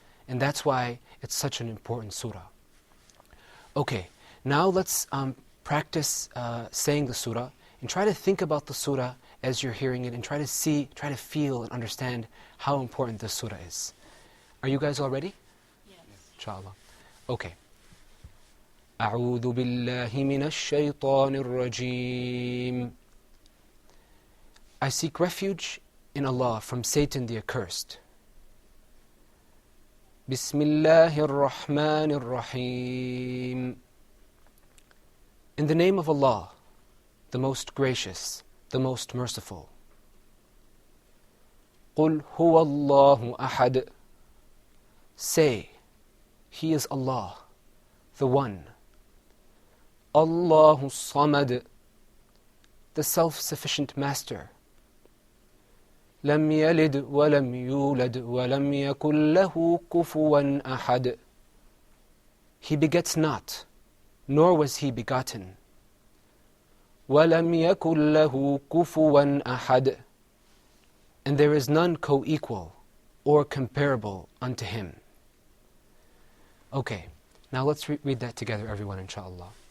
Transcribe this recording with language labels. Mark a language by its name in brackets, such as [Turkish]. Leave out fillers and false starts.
[English] And that's why it's such an important surah. Okay, now let's practice saying the surah, and try to think about the surah as you're hearing it, and try to feel and understand how important this surah is. Are you guys all ready? Yes. Inshallah. Okay. [Arabic] أعوذ بالله من الشيطان الرجيم. [English] I seek refuge in Allah from Satan the accursed. [Arabic] بسم الله الرحمن الرحيم. [English] In the name of Allah, the most gracious, the most merciful. [Arabic] قُلْ هُوَ اللَّهُ أَحَدٌ. [English] Say, He is Allah, the One. Allahu Samad, the self-sufficient Master. [Arabic] لم يلد ولم يولد ولم يكن له كفوا أحد. [English] He begets not, nor was He begotten. [Arabic] وَلَمْ يَكُنْ لَهُ كُفُوًا أَحَدٌ. [English] And there is none co-equal or comparable unto Him. Okay, now let's read that together, everyone, inshallah.